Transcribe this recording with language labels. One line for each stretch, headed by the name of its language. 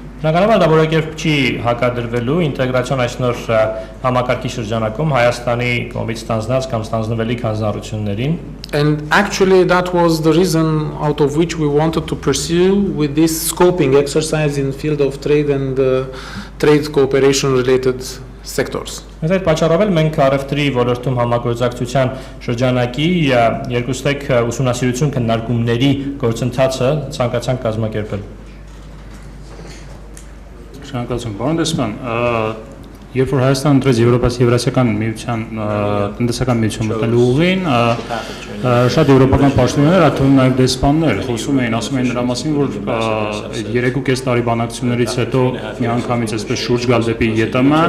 Armenian: Բնականաբար դա որակերպ չի հակադրվելու ինտեգրացիոն այս նոր համակարգի շրջանակում Հայաստանի կողմից ստանձնած կամ ստանձնվելիք հանձնառություններին։
English: And actually that was the reason out of which we wanted to pursue with this scoping exercise in field of trade and trade cooperation related sectors.
Armenian: Այս այդ պատճառով էլ մենք առևտրի ոլորտում համագործակցության շրջանակի երկուստեք ուսումնասիրություն քննարկումների գործընթացը ցանկացանք կազմակերպել։ Շնորհակալություն, պարոն դեսպան, երբ որ Հայաստանը ընտրեց Եվրասիական միության տնտեսական միություն մտնելու ուղին, շատ եվրոպական պաշտոնյաներ, այդ թվում նաև դեսպաններ, խոսում էին, ասում էին նրա մասին, որ 3.5 տարի բանակցություններից հետո միանգամից այսպես շուրջ գալ դեպի ԵՏՄ,